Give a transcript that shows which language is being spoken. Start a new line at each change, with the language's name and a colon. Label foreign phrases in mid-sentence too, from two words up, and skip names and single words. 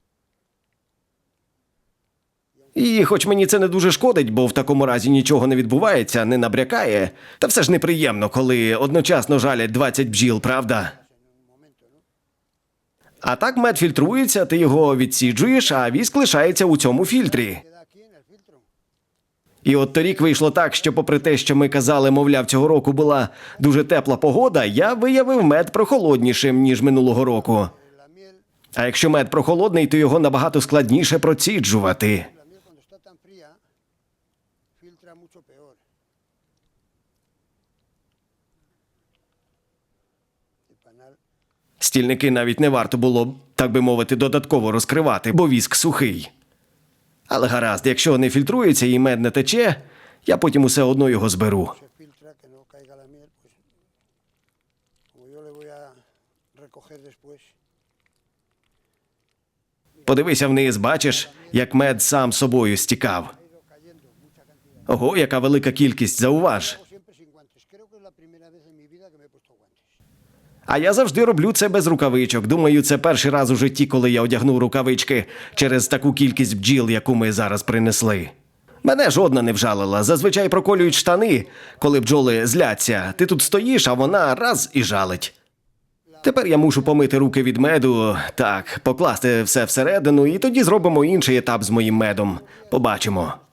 Ukrainian: І хоч мені це не дуже шкодить, бо в такому разі нічого не відбувається, не набрякає, та все ж неприємно, коли одночасно жалять 20 бджіл, правда? А так мед фільтрується, ти його відсіджуєш, а віск лишається у цьому фільтрі.
Spanish: Queda aquí en el filtro.
Ukrainian: І от торік вийшло так, що попри те, що ми казали, мовляв, цього року була дуже тепла погода, я виявив мед прохолоднішим, ніж минулого року.
Spanish: La miel,
Ukrainian: А якщо мед прохолодний, то його набагато складніше проціджувати.
Spanish: la miel cuando está tan fría, filtra mucho peor. El panal
Ukrainian: Стільники навіть не варто було, так би мовити, додатково розкривати, бо віск сухий. Але гаразд, якщо не фільтрується і мед не тече, я потім усе одно його зберу.
Spanish: se filtra, que no caiga la miel, pues como yo le voy a recoger después.
Ukrainian: Подивися вниз, бачиш, як мед сам собою стікав. Ого, яка велика кількість, зауваж.
Spanish: Hago siempre sin guantes. Creo que es la primera vez en mi vida que me he puesto guantes.
Ukrainian: А я завжди роблю це без рукавичок. Думаю, це перший раз у житті, коли я одягнув рукавички через таку кількість бджіл, яку ми зараз принесли. Мене жодна не вжалила. Зазвичай проколюють штани, коли бджоли зляться. Ти тут стоїш, а вона раз і жалить. Тепер я мушу помити руки від меду, так, покласти все всередину, і тоді зробимо інший етап з моїм медом.